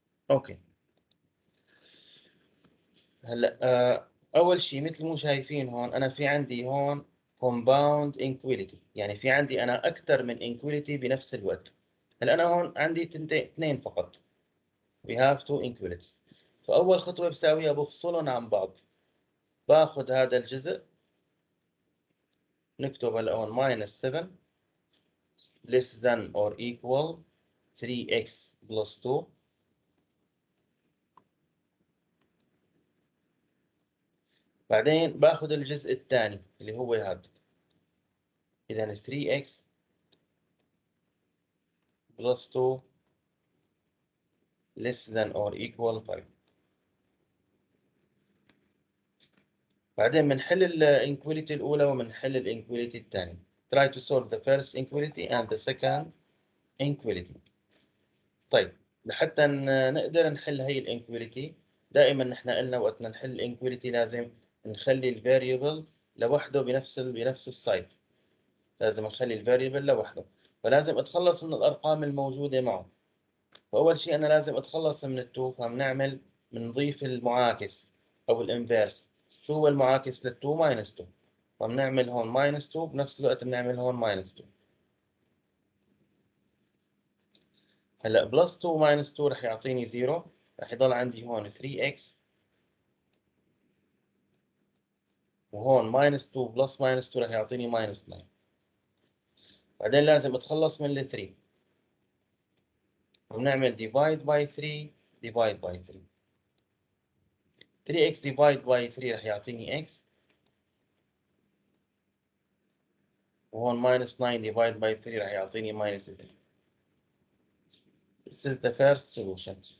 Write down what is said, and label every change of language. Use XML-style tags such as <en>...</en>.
<ar>اوكي هلا اول شيء مثل مو شايفين هون، انا في عندي هون compound inequality، يعني في عندي انا اكثر من inequality بنفس الوقت. هلا انا هون عندي اثنين فقط.</ar> <en>we have two inequalities.</en> <ar>فاول خطوه بساويها بفصلهم عن بعض. باخذ هذا الجزء نكتب هلا هون</ar> <en>minus 7 less than or equal 3x plus 2.</en> <ar>بعدين باخذ الجزء الثاني اللي هو هذا. إذا</ar> <en>3x plus 2 less than or equal 5.</en> <ar>بعدين بنحل الانكواليتي الأولى وبنحل الانكواليتي الثانية.</ar> <en>Try to solve the first inequality and the second inequality.</en> <ar>طيب لحتى نقدر نحل هي الانكواليتي، دائما نحن قلنا وقت نحل الانكواليتي لازم نخلي الفاريبل لوحده بنفس السايت. لازم نخلي الفاريبل لوحده، فلازم اتخلص من الارقام الموجوده معه. فاول شيء انا لازم اتخلص من التو، بنضيف المعاكس او الانفيرس. شو هو المعاكس للتو؟ ماينس 2. فبنعمل هون ماينس 2 بنفس الوقت بنعمل هون ماينس 2. هلا بلس 2 ماينس 2 رح يعطيني 0، رح يضل عندي هون 3x، وهون ماينس 2 بلس ماينس 2 رح يعطيني ماينس 9. بعدين لازم اتخلص من ال 3، وبنعمل</ar> <en>divide by 3 divide by 3. 3x divide by 3</en> <ar>رح يعطيني</ar> <en>x،</en> <ar>وهون</ar> <en>minus 9 divided by 3</en> <ar>راح يعطيني</ar> <en>minus 3. This is the first solution.</en>